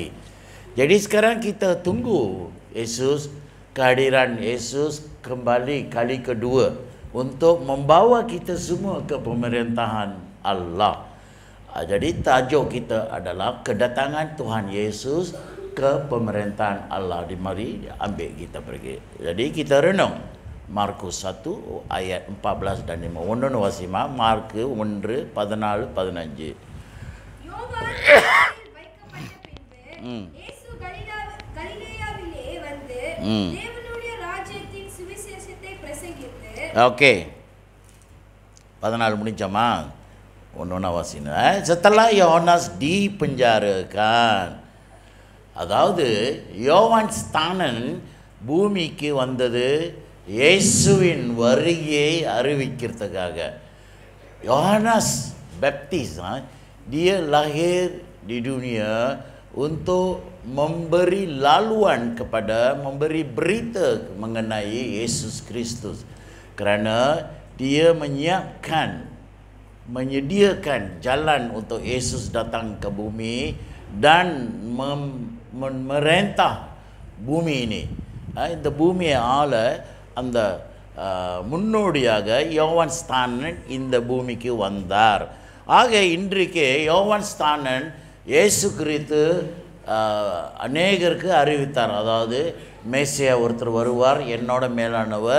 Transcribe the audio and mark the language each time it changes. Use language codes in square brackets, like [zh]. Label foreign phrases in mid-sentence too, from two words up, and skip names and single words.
[ms] Jadi sekarang kita tunggu Yesus, kehadiran Yesus kembali kali kedua untuk membawa kita semua ke pemerintahan Allah. Jadi tajuk kita adalah kedatangan Tuhan Yesus ke pemerintahan Allah. Mari ambil kita pergi. Jadi kita renung Markus 1 ayat 14 dan 5. [ta] ஒன்று வாசிமா மார்க்கு 1 14 15. யோவான் வைக்கப்பட்ட பின்பு இயேசு கலிலேயாவிலே வந்து தேவனுடைய ராஜ்யத்தின் சுவிசேஷத்தை பிரசங்கித்து. ஓகே, 14 முடிஞ்சோமா? ஒன்று வாசினா. [ms] Setelah Yohanes dipenjarakan, [ta] அதாவது யோவான் ஸ்நானன் பூமிக்கு வந்தது இயேசுவின் வருகையை அறிவிக்கிறதுக்காக. [ms] Yohanes Baptis dia lahir di dunia untuk memberi laluan kepada, memberi berita mengenai Yesus Kristus, kerana dia menyediakan jalan untuk Yesus datang ke bumi dan memerintah bumi ini. [ta] இந்த பூமியை ஆள அந்த முன்னோடியாக யோவான் ஸ்நானன் இந்த பூமிக்கு வந்தார். ஆக இன்றைக்கு யோவான் ஸ்நானன் இயேசு கிறிஸ்து அநேகருக்கு அறிவித்தார். அதாவது மேசியா ஒருத்தர் வருவார், என்னோட மேலானவர்.